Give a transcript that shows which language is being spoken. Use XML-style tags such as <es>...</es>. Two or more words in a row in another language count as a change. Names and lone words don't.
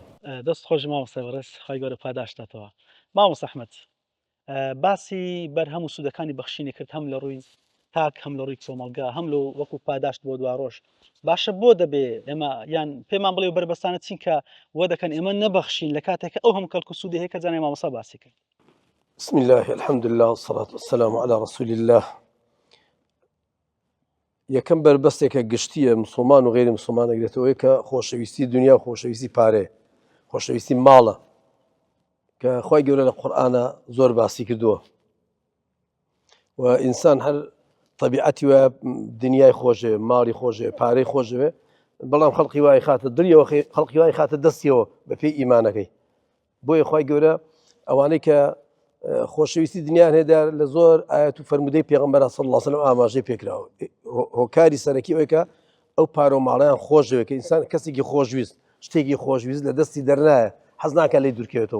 <ckb>دەست خۆش مامۆستا بەڕێز خی گەورە پاداشتاتەوە. مامۆستا ئەحمەد باسی بەرهەم و سوودەکانی بەخشینی کرد هەم لە ڕووی تاک هەم لە ڕووی کۆمەلگا هەم لە وەکو پاداشت بۆ دواڕۆژ. باشە بۆ دەبێ ئێمە یان پێمان بڵێ و بەربەستانە چین کە وە دەکەن ئێمە نەبەخشین لە کاتێکە ئەو هەم کەلکو سوودی هەیە کە جانێ مامۆستا باسی کرد.</ckb> <ar>بسم الله الحمد لله والصلاة والسلام على رسول الله.</ar> <ckb>یەکەم بربەستێکە گشتیە مسلمان و غێری مسلمان ئەگرێتەوەی کە خۆشەویستی دنیا و خۆشەویستی پارێ خۆشەویستی ماڵە کە خی گەورە لە قورئانە زۆر باسی کردووە و ئینسان هەر طبیعەتی وە دنیای خۆشێ ماڵی خۆشێ پارەی خۆشەوێ بەڵام خەڵقی وای خاتە دڵیەوە خەڵقی وای خاتە دەستیەوە بەپێی ئیمانەکەی بۆیە خی گەورە ئەوانەی کە خۆشەویستی دنیایان هێدا لە زۆر ئاەت و فەرمودەی پێغەمبەر</ckb> <ar>صلی الله علیه و سلم</ar> <ckb>ئاماژەی پێکراوە هۆکاری سەرەکی ئەوەی کە ئەو پارە و ماڵیان خۆشەوێت کە ئینسان کەسێکی خۆشویست شتێکی خۆشویست لە دەستی دەرنایە حەز ناکات لێی دوورکەوێتەوە.</ckb>